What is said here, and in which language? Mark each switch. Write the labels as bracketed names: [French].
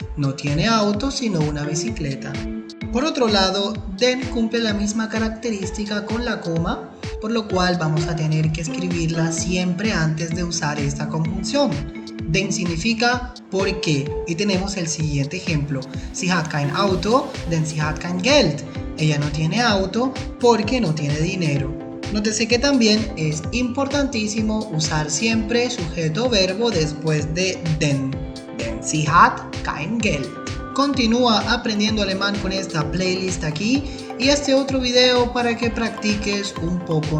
[Spanish] No tiene auto, sino una bicicleta. Por otro lado, den cumple la misma característica con la coma, por lo cual vamos a tener que escribirla siempre antes de usar esta conjunción. Den significa por qué, y tenemos el siguiente ejemplo. [German] Sie hat kein Auto, denn sie hat kein Geld. [Spanish] Ella no tiene auto porque no tiene dinero. Nótese que también es importantísimo usar siempre sujeto-verbo después de den. [German] Denn sie hat kein Geld. [Spanish] Continúa aprendiendo alemán con esta playlist aquí y este otro video para que practiques un poco.